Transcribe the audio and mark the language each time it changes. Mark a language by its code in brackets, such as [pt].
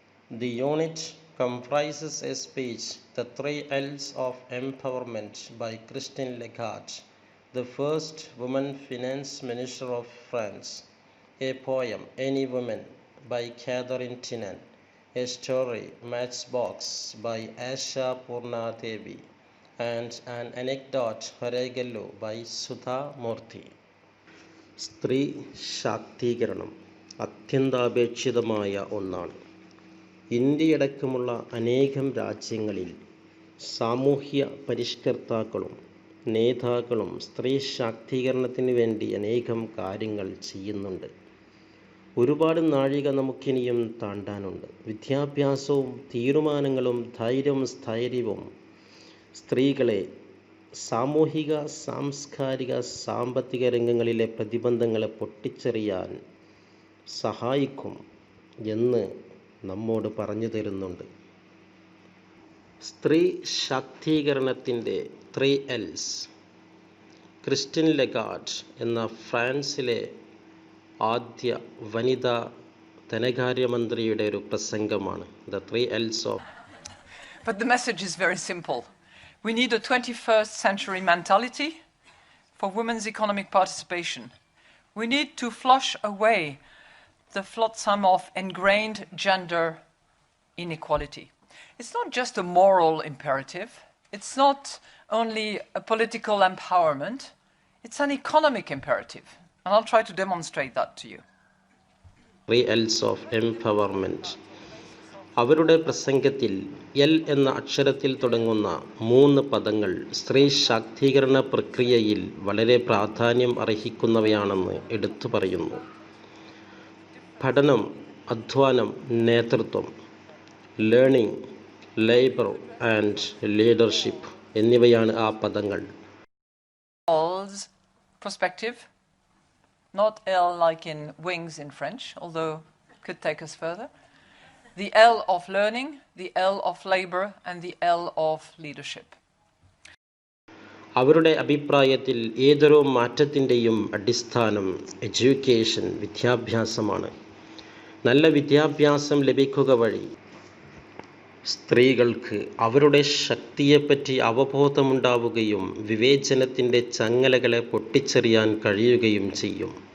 [en] The unit comprises a speech, The 3 L's of Empowerment, by Christine Lagarde, the first woman finance minister of France, a poem, Any Woman, by Catherine Tynan, a story, Matchbox, by Asha Purna Devi, and an anecdote, Haragallu, by Sudha Murthy. [ml] സ്ത്രീ ശാക്തീകരണം അത്യന്താപേക്ഷിതമായ ഒന്നാണ്. ഇന്ത്യയടക്കമുള്ള അനേകം രാജ്യങ്ങളിൽ സാമൂഹ്യ പരിഷ്കർത്താക്കളും നേതാക്കളും സ്ത്രീ ശാക്തീകരണത്തിന് വേണ്ടി അനേകം കാര്യങ്ങൾ ചെയ്യുന്നുണ്ട്. ഒരുപാട് നാഴിക നമുക്കിനിയും താണ്ടാനുണ്ട്. വിദ്യാഭ്യാസവും തീരുമാനങ്ങളും ധൈര്യവും സ്ഥൈര്യവും സ്ത്രീകളെ സാമൂഹിക, സാംസ്കാരിക, സാമ്പത്തിക രംഗങ്ങളിലെ പ്രതിബന്ധങ്ങളെ പൊട്ടിച്ചെറിയാൻ സഹായിക്കും എന്ന് നമ്മോട് പറഞ്ഞു തരുന്നുണ്ട്. സ്ത്രീ ശാക്തീകരണത്തിൻ്റെ 3 Ls ക്രിസ്റ്റിൻ ലഗാർഡ് എന്ന ഫ്രാൻസിലെ ആദ്യ വനിതാ ധനകാര്യമന്ത്രിയുടെ ഒരു പ്രസംഗമാണ്. [en] The 3 Ls of. But the message is very simple. We need a 21st century mentality for women's economic participation. We need to flush away the flotsam of ingrained gender inequality. It's not just a moral imperative. It's not only a political empowerment. It's an economic imperative. And I'll try to demonstrate that to you. 3 Ls of empowerment. [ml] അവരുടെ പ്രസംഗത്തിൽ L എന്ന അക്ഷരത്തിൽ തുടങ്ങുന്ന 3 പദങ്ങൾ സ്ത്രീ ശാക്തീകരണ പ്രക്രിയയിൽ വളരെ പ്രാധാന്യം അർഹിക്കുന്നവയാണെന്ന് എടുത്തു പറയുന്നു. പഠനം, അധ്വാനം, നേതൃത്വം, [en] learning, labour and leadership [ml] എന്നിവയാണ് ആ പദങ്ങൾ. [en] L's perspective, not L like in wings in French, although it could take us further. The L of learning, the L of labor, and the L of leadership. [ml] അവരുടെ അഭിപ്രായത്തിൽ ഏതൊരു മാറ്റത്തിൻ്റെയും അടിസ്ഥാനം education, വിദ്യാഭ്യാസമാണ്. നല്ല വിദ്യാഭ്യാസം ലഭിക്കുക വഴി സ്ത്രീകൾക്ക് അവരുടെ ശക്തിയെപ്പറ്റി അവബോധമുണ്ടാവുകയും വിവേചനത്തിൻ്റെ ചങ്ങലകളെ പൊട്ടിച്ചെറിയാൻ കഴിയുകയും ചെയ്യും.